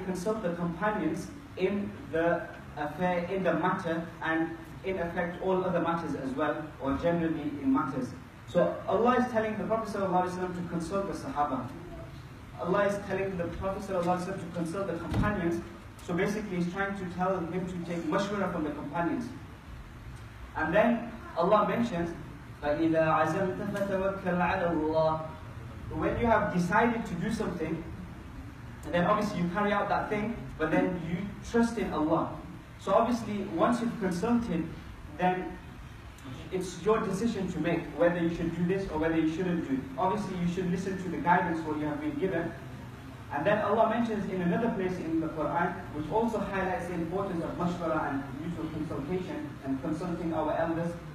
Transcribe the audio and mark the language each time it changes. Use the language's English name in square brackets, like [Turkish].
[English] consult the companions in the affair, in the matter, and in effect all other matters as well, or generally in matters. So Allah is telling the Prophet ﷺ to consult the Sahaba. Allah is telling the Prophet ﷺ to consult the companions. So basically he's trying to tell him to take mashwara from the companions. And then Allah mentions, [Arabic] فَإِذَا عَزَمْتَ فَتَوَكَّلْ عَلَى اللَّهِ. [English] When you have decided to do something, and then obviously you carry out that thing, but then you trust in Allah. So obviously once you've consulted, then it's your decision to make whether you should do this or whether you shouldn't do it. Obviously you should listen to the guidance what you have been given. And then Allah mentions in another place in the Quran, which also highlights the importance of mashwara and mutual consultation and consulting our elders.